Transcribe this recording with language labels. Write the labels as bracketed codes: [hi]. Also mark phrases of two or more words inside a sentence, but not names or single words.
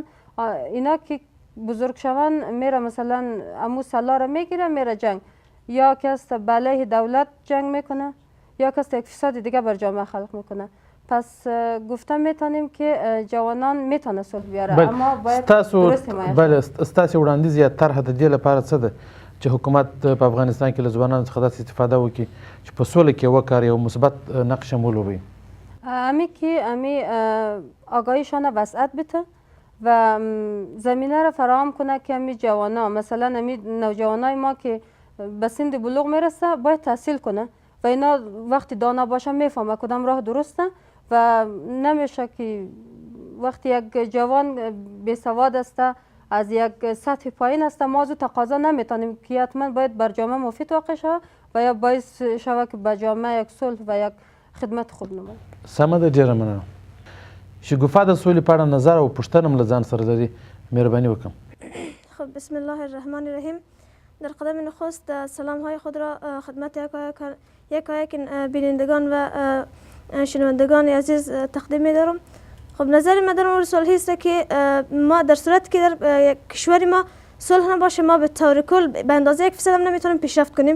[fa] اینا که بزرگ شون میره مثلا امو سلا را میگیره میره جنگ، یا کس به علیه دولت جنگ میکنه یا کس یک فساد دیگه بر جامعه خلق میکنه. پس گفته میتونیم که جوانان میتونه صلح بیاره بله. اما باید [ps] ستاسو [fa] درست حمایت [ps] بله ستاسو وړاندیز یا طرح د دې لپاره څه ده چې حکومت په افغانستان کې له ځوانانو څخه داسې استفاده وکړي چې په سوله کې وکړي او مثبت نقش هم ولوبوي [fa] امی آگاهیشان وسعت بده و زمینه را فراهم کنه که امی جوانا مثلا امی نوجوانای ما که به سن بلوغ میرسه باید تحصیل کنه و اینا وقتی دانا باشه میفهمه کدام راه درسته و نمیشه که وقتی یک جوان بیسواد است از یک سطح پایین است ما از او تقاضا نمیتونیم که حتما باید بر جامعه مفید واقع شود و یا باعث شود که به جامعه یک صلح و یک خدمت خوب نماید. [ps] سمه ده ډیره مننه. شګوفه د سولې په اړه نظر او پوښتنه هم له ځان سره لري، مهرباني وکړم. [fa] خب [ar] بسم الله الرحمن الرحیم. [fa] در قدم نخست سلام های خود را خدمت یک بینندگان و شنوندگان عزیز تقدیم می دارم. خب نظر من در مورد صلح است که ما در صورت که در کشور ما صلح نباشه ما به طور کل به اندازه 1% هم نمیتونیم پیشرفت کنیم.